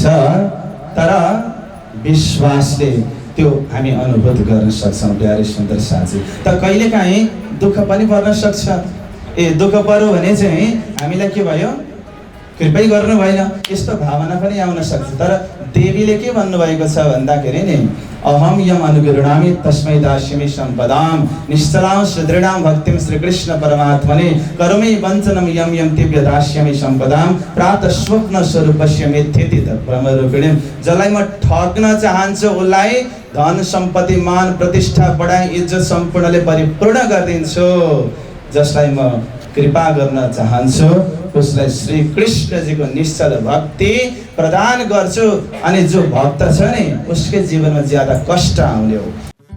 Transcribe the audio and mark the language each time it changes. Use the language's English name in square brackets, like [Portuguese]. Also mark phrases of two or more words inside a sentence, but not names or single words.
[Nepali] तर विश्वासले त्यो हामी अनुभूत गर्न सक्छौँ प्यारे सुन्दर साथी। तर कहिलेकाहीँ दुःख पनि पर्न सक्छ। ए दुःख पर्यो भने चाहिँ हामीलाई के भयो, कृपै गर्नु भएन, यस्तो भावना पनि आउन सक्छ। तर देवीले के भन्नुभएको छ भन्दाखेरि नि, [Sanskrit] अहम यम अनुगृह्णामि तस्मै दास्यामि सम्पदाम निश्चलां सुदृढां भक्तिं श्रीकृष्ण परमात्मने करोमि वञ्चनं यम यम दिव्य दास्यामि सम्पदाम प्रातः स्वप्न स्वरूपस्य मिथ्यति ब्रह्मरूपिणीं। [Nepali] जसलाई म ठग्न चाहन्छु उसलाई धन सम्पत्ति मान प्रतिष्ठा बढाई इज्जत सम्पूर्णले परिपूर्ण गरिदिन्छु, जसलाई म कृपा गर्न चाहन्छु उसलाई श्री कृष्णजीको निश्चल भक्ति प्रदान गर्छु अनि जो भक्त छ नि उसकै जीवनमा ज्यादा कष्ट आउने हो